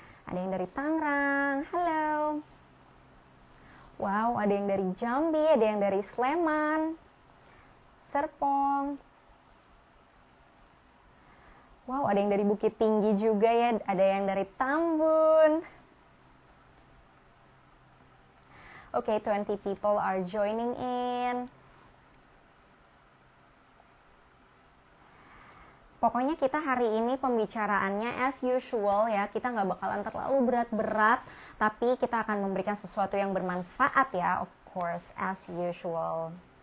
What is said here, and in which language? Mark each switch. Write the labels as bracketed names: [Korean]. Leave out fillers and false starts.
[Indonesian] Ada yang dari Tangerang, halo. Wow, ada yang dari Jambi, ada yang dari Sleman, Serpong. Wow, ada yang dari Bukit Tinggi juga ya, ada yang dari Tambun. [English] Okay, 20 people are joining in. [Indonesian] Pokoknya kita hari ini pembicaraannya [English] as usual [Indonesian] ya, kita nggak bakalan terlalu berat-berat, tapi kita akan memberikan sesuatu yang bermanfaat ya, [English] of course, as usual.